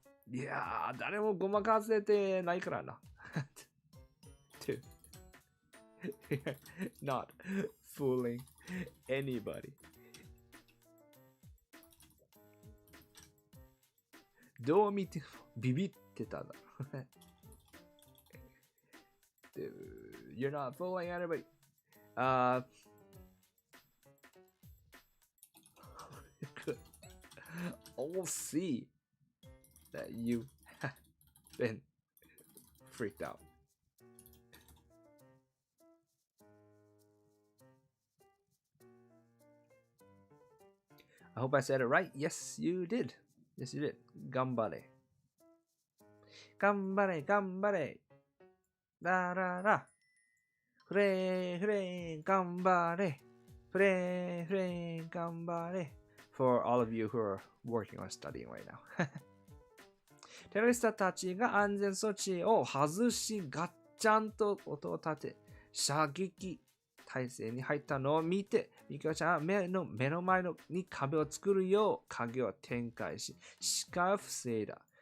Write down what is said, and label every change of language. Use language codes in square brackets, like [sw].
[ja] いやー、誰もごまかせてないからな。 [en] Dude. Not fooling anybody. [ja] どう見てもビビってただろ。 [en] Dude, you're not fooling anybody. All see that you have been freaked out. I hope I said it right. Yes, you did. Yes, you did. [ja] Ganbare. Ganbare, ganbare. Da da da. [en] Hooray, hooray, [ja] ganbare. [en] Hooray, hooray, ganbare. For all of you who are working or studying right now. [ja] テロリストたちが安全措置を外し、ガッチャンと音を立て、射撃体制に入ったのを見て、ミキオちゃんは目の前に壁を作るよう影を展開し、視界を防いだ。